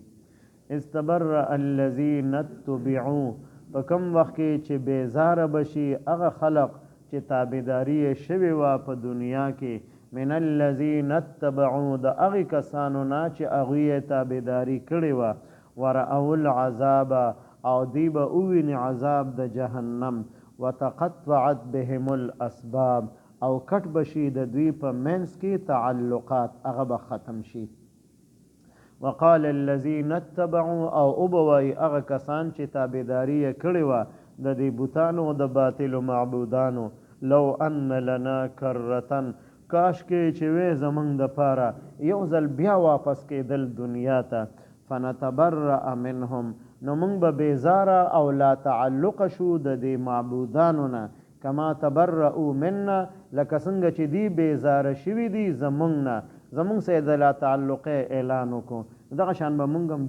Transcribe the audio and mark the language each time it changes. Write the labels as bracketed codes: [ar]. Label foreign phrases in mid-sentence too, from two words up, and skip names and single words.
[ar] استبرأ الذین اتبعوا، [ps] په کوم وخت کې چې بیزاره بشي هغه خلق چې تابعداري یې شوې وه په دنیا کې، [ar] من الذین اتبعوا، [ps] د هغې کسانو نه چې هغوی یې تابعداري کړې وه. [ar] ورأوا العذاب، [ps] او دوی به وویني عذاب د جهنم. [ar] وتقطعت بهم الاسباب، [ps] او کټ بشي د دوی په منځ کې تعلقات، هغه به ختم شي. [ar] وقال الذین اتبعوا، [ps] او وبوایي هغه کسان چې تابعداري یې کړې وه د دې بوتانو د باطلو معبودانو، [ar] لو ان لنا کرتن، [ps] کاش کې چې وې زمونږ د پاره یو ځل بیا واپس کېدل دنیا ته [ar] فنتبرأ منهم [ps] نو مونږ به بیزاره او لا تعلق شو د دې معبودانو نه [ar] کما تبرؤ منا [ps] لکه څنګه چې دی بیزاره شوي دي زمونږ نه زمونږ سره د لا تعلق اعلان وکړو دغه شان به مونږ هم